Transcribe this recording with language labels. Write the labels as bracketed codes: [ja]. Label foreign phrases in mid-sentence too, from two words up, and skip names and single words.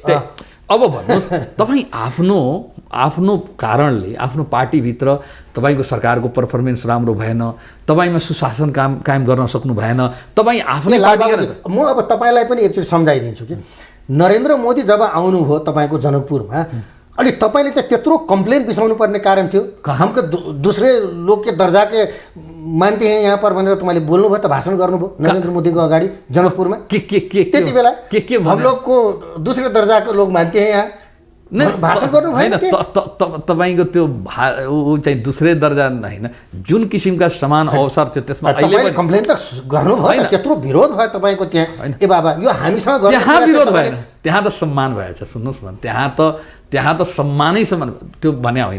[ne] अब भन्नुहोस् तपाईँ आफ्नो कारणले आफ्नो पार्टीभित्र तपाईँको सरकारको पर्फर्मेन्स राम्रो भएन, तपाईँमा सुशासन कायम गर्न सक्नु भएन, तपाईँ आफ्नै पार्टी। म अब तपाईँलाई पनि एकचोटि सम्झाइदिन्छु कि नरेन्द्र मोदी जब आउनुभयो तपाईँको जनकपुरमा, अनि तपाईँले चाहिँ त्यत्रो कम्प्लेन बिसाउनु पर्ने कारण थियो? [hi] हमको दूसरे लोग के दर्जा के मानते हैं यहाँ पर [ne] भनेर तपाईँले बोल्नुभयो त, भाषण गर्नुभयो नरेन्द्र मोदीको अगाडि जनकपुरमा। त्यति बेला [hi] हम लोग को दूसरे दर्जा के लोग मानते हैं यहाँ [ne] भाषण गर्नु भएन? तपाईँको त्यो ऊ चाहिँ दोस्रो दर्जा होइन, जुन किसिमका समान अवसर थियो त्यसमा अहिले कम्प्लेन त गर्नुभयो, त्यत्रो विरोध भयो तपाईँको त्यहाँ। ए बाबा यो हामीसँग त्यहाँ विरोध भएन, त्यहाँ त सम्मान भएछ। सुन्नुहोस् न, त्यहाँ त सम्मानै सम्मान त्यो भने होइन।